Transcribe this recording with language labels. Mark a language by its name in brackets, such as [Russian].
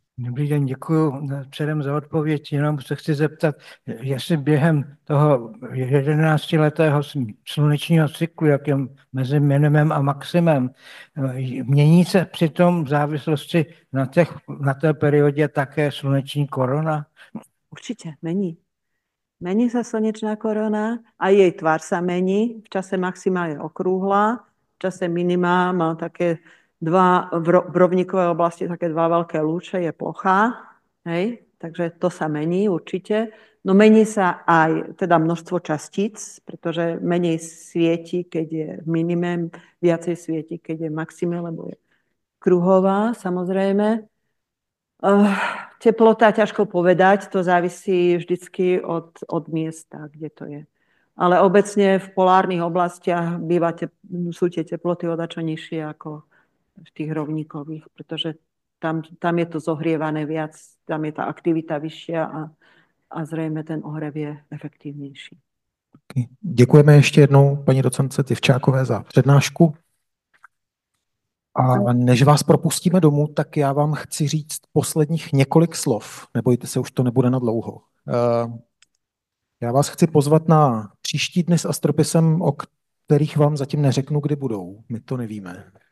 [Czech] Dobrý den, děkuji předem za odpověď. Jenom se chci zeptat, jestli během toho 11letého slunečního cyklu, jak je mezi minimem a maximem, mění se přitom v závislosti na té periodě také sluneční korona? [Slovak] Určite, mení. Mení sa slnečná korona a jej tvár sa mení. V čase maxima je okrúhla, v čase minima má také v rovníkovej oblasti také 2 veľké lúče, je plochá, hej? Takže to sa mení určite. No mení sa aj teda množstvo častíc, pretože menej svieti, keď je minimum, viacej svieti, keď je maxime, lebo je kruhová, samozrejme. Teplota, ťažko povedať, to závisí vždycky od miesta, kde to je. Ale obecne v polárnych oblastiach sú tie teploty o dačo nižšie ako v tých rovníkových, pretože tam je to zohrievané viac, tam je tá aktivita vyššia a zrejme ten ohrev je efektívnejší. [Czech] Děkujeme ještě jednou paní docentce Tivčákové za přednášku. A než vás propustíme domů, tak já vám chci říct posledních několik slov. Nebojte se, už to nebude na dlouho. Já vás chci pozvat na příští dny s Astropisem, o kterých vám zatím neřeknu, kdy budou. My to nevíme.